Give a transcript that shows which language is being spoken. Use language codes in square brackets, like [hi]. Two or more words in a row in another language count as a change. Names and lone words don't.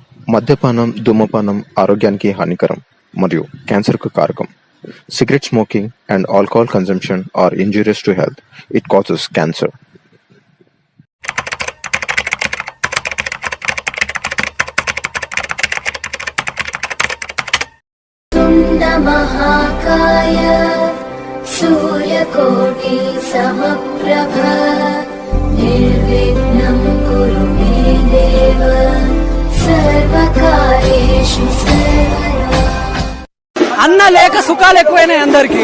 [te] మద్యపానం, ధూమపానం ఆరోగ్యానికి హానికరం మరియు క్యాన్సర్‌కు కారకం. [en] Cigarette smoking and alcohol consumption are injurious to health. It causes cancer. [sa] महाकाय सूर्यकोटि समप्रभ निर्विघ्नं कुरु मे देव सर्वकार्येषु सर्वदा. [te] అన్న లేక సుఖాలు ఎక్కువైనాయి అందరికి.